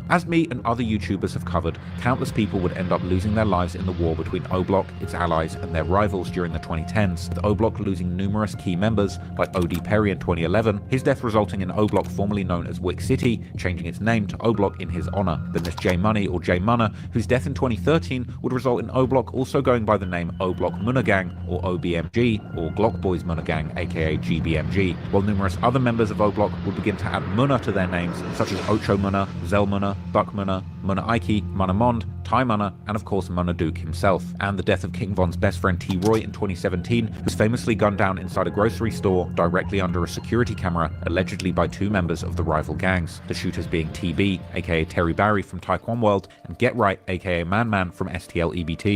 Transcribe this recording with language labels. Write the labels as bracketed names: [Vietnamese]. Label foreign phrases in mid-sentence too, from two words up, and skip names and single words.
[English] As me and other YouTubers have covered, countless people would end up losing their lives in the war between Oblock, its allies, and their rivals during the 2010s, with Oblock losing numerous key members like OD Perry in 2011, his death resulting in Oblock formerly known as Wick City, changing its name to Oblock in his honor. Then there's J Money or J Munna, whose death in 2013 would result in Oblock also going by by the name Oblock Munna Gang, or OBMG, or Glock Boys Munna Gang, aka GBMG, while numerous other members of Oblock would begin to add Munna to their names, such as Ocho Munna, Zell Munna, Buck Munna, Munna Ike, Munna Mond, Ty Munna, and of course Munna Duke himself. And the death of King Von's best friend T. Roy in 2017 was famously gunned down inside a grocery store directly under a security camera, allegedly by two members of the rival gangs, the shooters being TB, aka Terry Barry from Taekwon World, and Get Right, aka Man Man from STL EBT.